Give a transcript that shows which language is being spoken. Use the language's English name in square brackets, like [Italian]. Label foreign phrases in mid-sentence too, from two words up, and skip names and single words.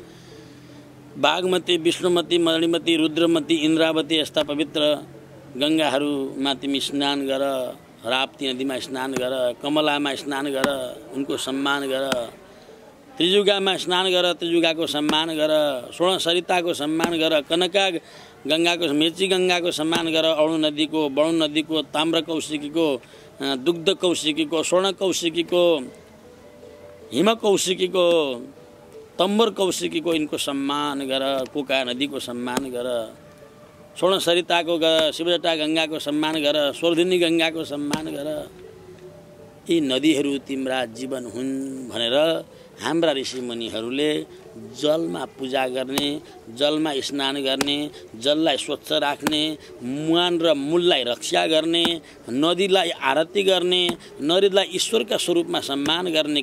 [Nepali] बागमती, विष्णुमती, मणिमती, रुद्रमती, इन्द्रावती यस्ता पवित्र गङ्गाहरूमा तिमी स्नान गर। राप्ती नदीमा स्नान गर, कमलामा स्नान गर, उनको सम्मान गर। त्रिजुगामा स्नान गर, त्रिजुगाको सम्मान गर। स्वर्ण सरिताको सम्मान गर। कनका गङ्गाको, मेची गङ्गाको सम्मान गर। अणु नदीको, वरुण नदीको, ताम्र कौशिकीको, दुग्ध कौशिकीको, स्वर्ण कौशिकीको, हिम कौशिकीको, तम्बर कौशिकीको यिनको सम्मान गर। कोका नदीको सम्मान गर। स्वर्ण सरिताको गर। शिवजटा गङ्गाको सम्मान गर। स्वर्धिनी गङ्गाको सम्मान गर। यी नदीहरू तिम्रा जीवन हुन् भनेर हाम्रा ऋषिमुनिहरूले जलमा पूजा गर्ने, जलमा स्नान गर्ने, जललाई स्वच्छ राख्ने, मुहान र मूललाई रक्षा गर्ने, नदीलाई आरती गर्ने, नदीलाई ईश्वरका स्वरूपमा सम्मान गर्ने।